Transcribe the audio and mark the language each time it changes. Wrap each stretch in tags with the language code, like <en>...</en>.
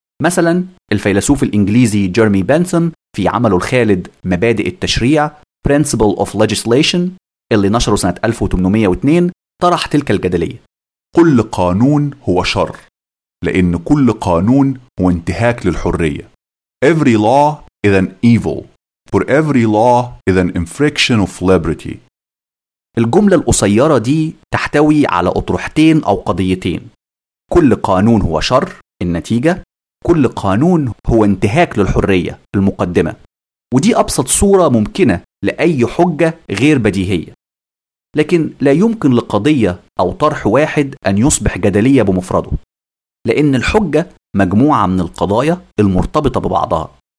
<ar>مثلا الفيلسوف الإنجليزي جيرمي بنثام في عمله الخالد مبادئ التشريع Principle of Legislation اللي نشره سنة 1802 طرح تلك الجدلية. كل قانون هو شر، لأن كل قانون هو انتهاك للحرية.</ar> <en>Every law is an evil, for every law is an infraction of liberty.</en> <ar>الجملة القصيرة دي تحتوي على أطروحتين أو قضيتين: كل قانون هو شر النتيجة، كل قانون هو انتهاك للحرية المقدمة. ودي أبسط صورة ممكنة لأي حجة غير بديهية، لكن لا يمكن لقضية أو طرح واحد أن يصبح جدلية بمفرده، لأن الحجة مجموعة من القضايا المرتبطة ببعضها.</ar>